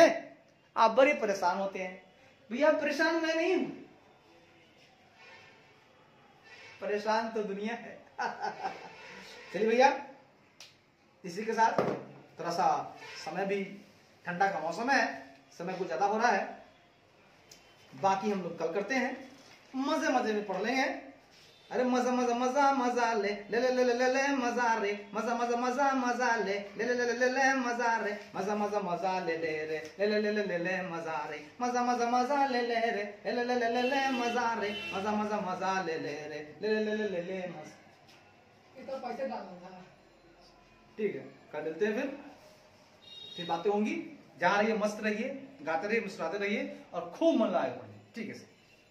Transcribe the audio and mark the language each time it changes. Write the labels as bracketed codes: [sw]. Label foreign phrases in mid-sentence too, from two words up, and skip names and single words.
[hi] आप बड़े परेशान होते हैं भैया। परेशान मैं नहीं हूं, परेशान तो दुनिया है चलिए भैया, इसी के साथ थोड़ा सा समय भी, ठंडा का मौसम है, समय कुछ ज्यादा हो रहा है, बाकी हम लोग कल करते हैं, मजे मजे में पढ़ लेंगे। अरे मजा मजा मजा मजा ले ले ले ले ले ले ले मजा रे, मजा मजा मजा मजा ले ले ले ले ले ले ले मजा रे, मजा मजा मजा ले ले रे ले ले ले ले ले ले मजा रे, मजा मजा मजा ले ले रे ले ले ले ले ले मजा रे, मजा मजा मजा ले ले रे ले ले ले ले ले मजा। इतना पैसे डालना था। ठीक है, कर देते हैं फिर बातें होंगी। जहां रहिए मस्त रहिए, गाते रहिए, मुस्कुराते रहिए और खूब मन लगाए पढ़िए। ठीक है सर।